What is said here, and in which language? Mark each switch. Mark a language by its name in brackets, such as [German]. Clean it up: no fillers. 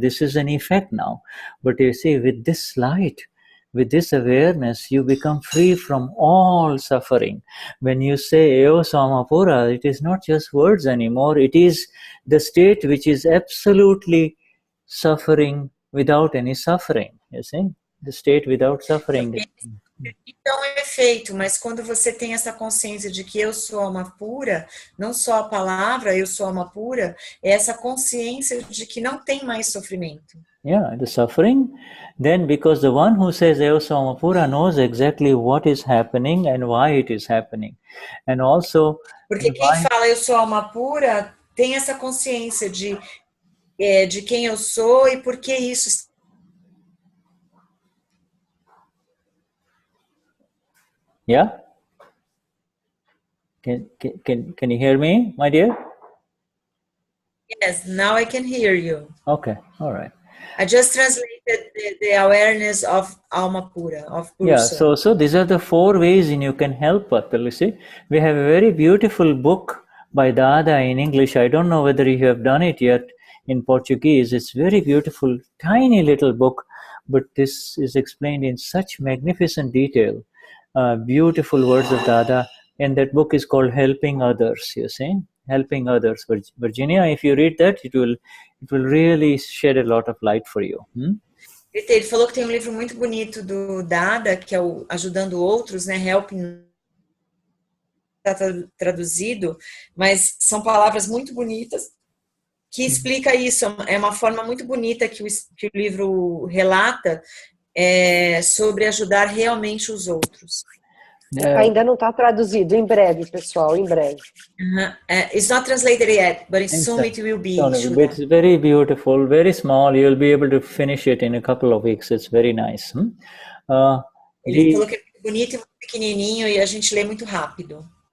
[English] This is an effect now. But you see, with this light, with this awareness, you become free from all suffering. When you say Eo Samapura, it is not just words anymore. It is the state which is absolutely suffering without any suffering. You see, the state without suffering. [Portuguese] Então é feito, mas quando você tem essa consciência de que eu sou alma pura, não só a palavra eu sou alma pura, é essa consciência de que não tem mais sofrimento. [English] Yeah, the suffering, then because the one who says [Portuguese] Eu sou alma pura [English] knows exactly what is happening and why it is happening. And also... [Portuguese] Porque quem fala eu sou alma pura tem essa consciência de quem eu sou e por que isso. [English] Yeah? Can you hear me, my dear? Yes, now I can hear you. Okay, all right. I just translated the awareness of alma pura, of Purusha. Yeah, so these are the 4 ways in you can help people, you see. We have a very beautiful book by Dada in English. I don't know whether you have done it yet in Portuguese. It's very beautiful, tiny little book, but this is explained in such magnificent detail. Beautiful words of Dada, and that book is called Helping Others, you see, Helping Others. Virginia, if you read that, it will really shed a lot of light for you. [Portuguese] Ele falou que tem um livro muito bonito do Dada, que é o Ajudando Outros, né, Helping, está traduzido, mas são palavras muito bonitas que explica isso. É uma forma muito bonita que o livro relata sobre ajudar realmente os outros. Ainda não está traduzido, em breve, pessoal, em breve. [English] It's not translated yet, but soon it will be. It's very beautiful, very small. You'll be able to finish it in a couple of weeks. It's very nice. [Portuguese] Ele falou que é muito bonito e muito pequenininho e a gente lê muito rápido.